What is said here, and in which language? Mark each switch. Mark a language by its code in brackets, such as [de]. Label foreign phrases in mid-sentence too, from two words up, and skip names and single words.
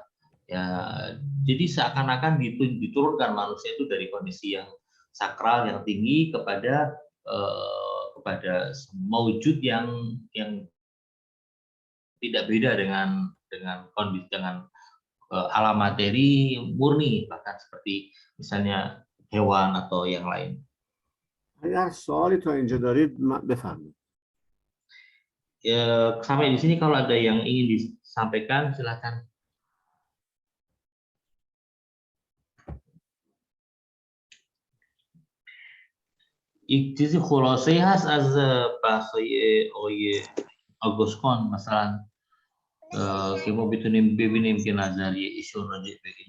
[id] Ya, jadi seakan-akan diturunkan manusia itu dari kondisi yang sakral yang tinggi kepada maujud yang tidak beda dengan kondisi, dengan alam materi murni, bahkan seperti misalnya hewan atau yang lain. [fa] اگر سوالی تا اینجا دارید بفرمایید. [id] Sampai di sini kalau ada yang ingin disampaikan silakan. [fa] یک چیزی خلاصه‌ای هست از بحث‌های آقای آگوست کن مثلا که ما بتونیم ببینیم که نظریه ایشون راجع به این